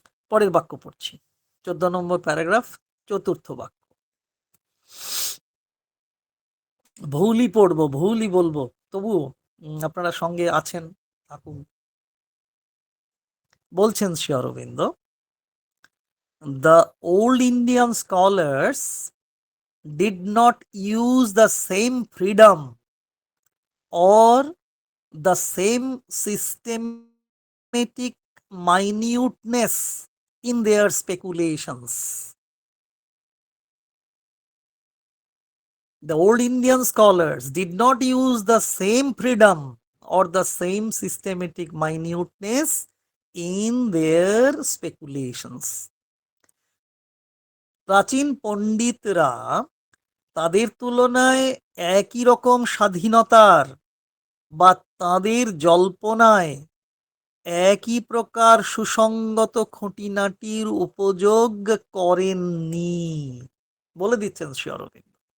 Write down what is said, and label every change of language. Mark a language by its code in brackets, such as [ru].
[bn] পরের বাক্য পড়ছি, 14 নম্বর প্যারাগ্রাফ, চতুর্থ বাক্য। ভুলই পড়বো, ভুলই বলবো, তবুও আপনারা সঙ্গে আছেন, থাকুন। বলছেন Shri Aurobindo, [en] the old Indian scholars did not use the same freedom or the same systematic minuteness in their speculations. The old Indian scholars did not use the same freedom or the same systematic minuteness in their speculations. [bn] প্রাচীন পণ্ডিতরা তাদের তুলনায় একই রকম স্বাধীনতার বা তাদের জল্পনায় একই প্রকার সুসংগত খুঁটিনাটির উপযোগ করেননি, বলে দিচ্ছেন শ্রী অরবিন্দ।